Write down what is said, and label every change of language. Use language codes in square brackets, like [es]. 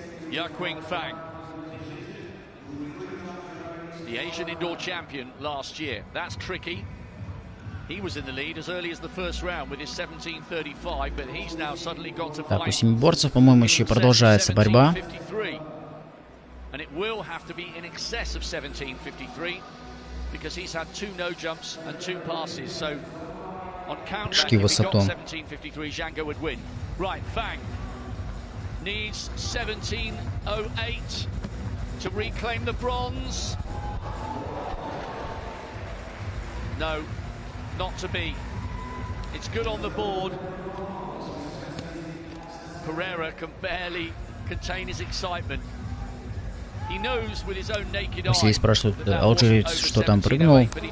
[en] Yaquing Fang, the Asian indoor champion last year. That's tricky. He was in the lead as early as the first round with his 17.35, but he's now suddenly got to fight. [ru] Так, у семиборцев, по-моему, еще продолжается борьба. [en] And it will have to be in excess of 17.53 because he's had 2 no jumps and 2 passes. So on countback, if he got 17.53, Zhang would win. Right, Fang needs 17.08 to reclaim the bronze. No, not to be. It's good on the board. Pereira can barely contain his excitement. He knows with his own naked eye. [ru] Василий спрашивает, алжирец что там прыгнул?